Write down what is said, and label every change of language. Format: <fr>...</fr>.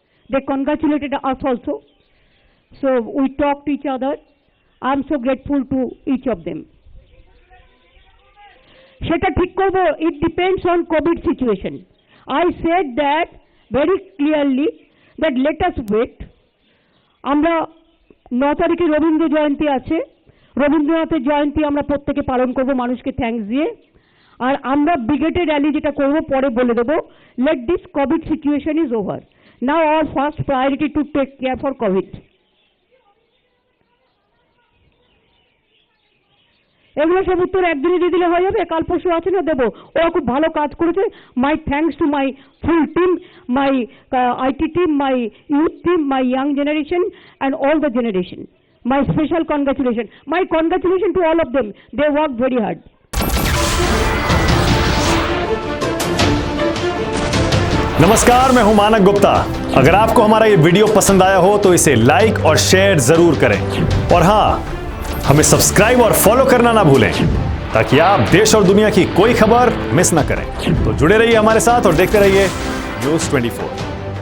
<en>They congratulated us also. So we talked to each other. I am so grateful to each of them. সেটা ঠিক করব, it depends on COVID situation. I said that very clearly that let us wait.</en> <bn>আমরা 9 তারিখে রবীন্দ্র জয়ন্তী আছে, রবীন্দ্রনাথের জয়ন্তী আমরা প্রত্যেকে পালন করব মানুষকে থ্যাঙ্কস দিয়ে। আর আমরা ব্রিগেডের র্যালি যেটা করব পরে বলে দেব।</bn> <en>Let this COVID situation is over. Now our first priority to take care for COVID.</en> <bn>এগুলো সব উত্তর একদিনে দিয়ে দিলে হয়ে যাবে, কাল পরশু আছে না দেবো। ওরা খুব ভালো কাজ করেছে।</bn> <en>My thanks to my full team, my IT team, my youth team, my young generation and all the generation. My special congratulation, my congratulation to all of them, they work very hard.</en> <hi>नमस्कार, मैं हूं मानक गुप्ता। अगर आपको हमारा ये video पसंद आया हो तो इसे लाइक और शेयर जरूर करें, और हाँ, हमें सब्सक्राइब और फॉलो करना ना भूलें ताकि आप देश और दुनिया की कोई खबर मिस ना करें। तो जुड़े रहिए हमारे साथ और देखते रहिए न्यूज़ 24।</hi>